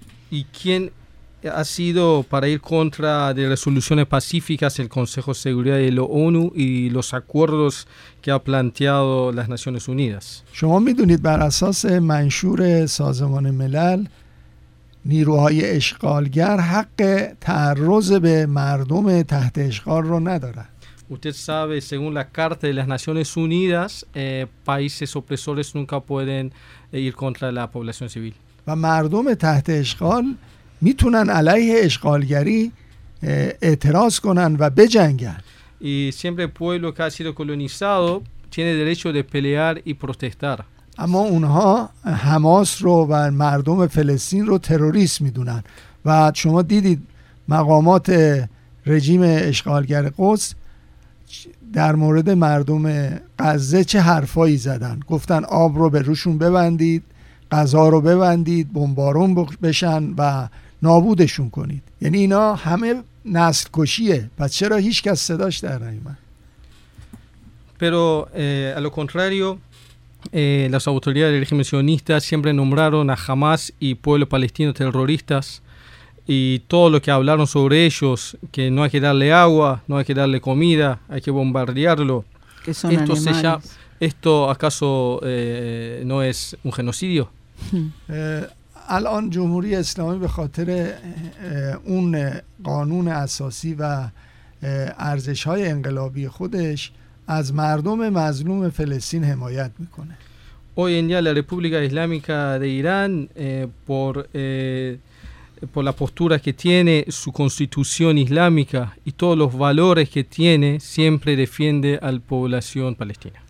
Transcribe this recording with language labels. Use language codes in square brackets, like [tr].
[es] ¿Y quién ha sido para ir contra de resoluciones pacíficas el Consejo de Seguridad de la ONU y los acuerdos que ha planteado las Naciones Unidas? [fa] شما میدونید بر اساس منشور سازمان ملل نیروهای اشغالگر حق تعرض به مردم تحت اشغال رو ندارن. [es] Usted sabe, según la Carta de las Naciones Unidas, países opresores nunca pueden ir contra la población civil. [fa] و مردم تحت اشغال میتونن علیه اشغالگری اعتراض کنن و بجنگن. [es] Y siempre el pueblo que ha sido colonizado tiene derecho de pelear y protestar. [fa] اما اونها حماس رو و مردم فلسطین رو تروریست میدونن و شما دیدید مقامات رژیم اشغالگر قدس در مورد مردم غزه چه حرفایی زدن، گفتن آب رو به روشون ببندید، غذا رو ببندید، بمبارون بشن و نابودشون کنید. یعنی اینا همه نسل کشیه، پس چرا هیچ کس صداش در نمیاد؟ [es] Pero a lo contrario, las autoridades del régimen sionista siempre nombraron a Hamas y pueblo palestino terroristas. Y todo lo que hablaron sobre ellos, que no hay que darle agua, no hay que darle comida, hay que bombardearlo. Que son esto animales. Se llama, ¿esto acaso no es un genocidio? [fa] الان جمهوری اسلامی به خاطر اون قانون اساسی و ارزش‌های انقلابی خودش از مردم مظلوم فلسطین حمایت میکنه. [es] Hoy en día la República Islámica de Irán por la postura que tiene su constitución islámica y todos los valores que tiene siempre defiende a la población palestina.